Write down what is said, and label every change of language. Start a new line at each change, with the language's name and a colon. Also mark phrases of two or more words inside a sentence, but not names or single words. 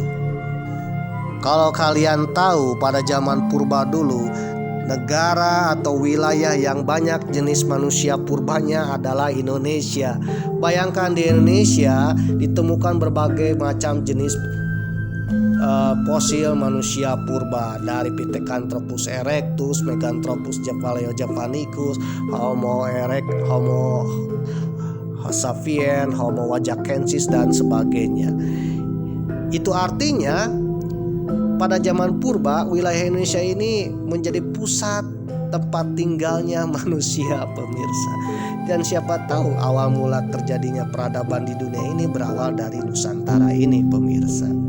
Indonesian: Kalau kalian tahu, pada zaman purba dulu, negara atau wilayah yang banyak jenis manusia purbanya adalah Indonesia. Bayangkan di Indonesia ditemukan berbagai macam jenis fosil manusia purba, dari Pithecanthropus erectus, Meganthropus javanicus, Homo erectus, Homo sapien, Homo wajakensis, dan sebagainya. Itu artinya pada zaman purba wilayah Indonesia ini menjadi pusat tempat tinggalnya manusia pemirsa. Dan siapa tahu awal mula terjadinya peradaban di dunia ini berawal dari Nusantara ini pemirsa.